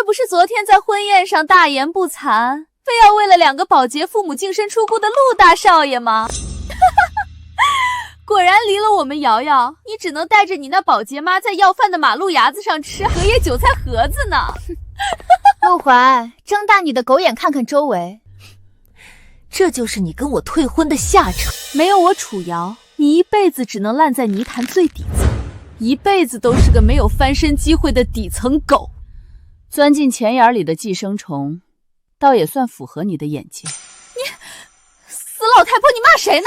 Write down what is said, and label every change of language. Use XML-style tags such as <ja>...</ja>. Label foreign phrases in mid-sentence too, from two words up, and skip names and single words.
<zh>昨天在婚宴上大言不惭，非要为了2个保洁父母净身出户的陆大少爺嗎？果然離了我們瑤瑤，你只能帶着你那保潔媽在要飯的馬路牙子上吃荷葉韭菜盒子呢。陸懷，睜大你的狗眼看看周圍，這就是你跟我退婚的下場。沒有我楚瑤，你一輩子只能爛在泥潭最底層，一輩子都是個沒有翻身機會的底層狗。鑽進錢眼裡的寄生蟲，倒也算符合你的眼界。你死老太婆，你罵誰呢？</zh>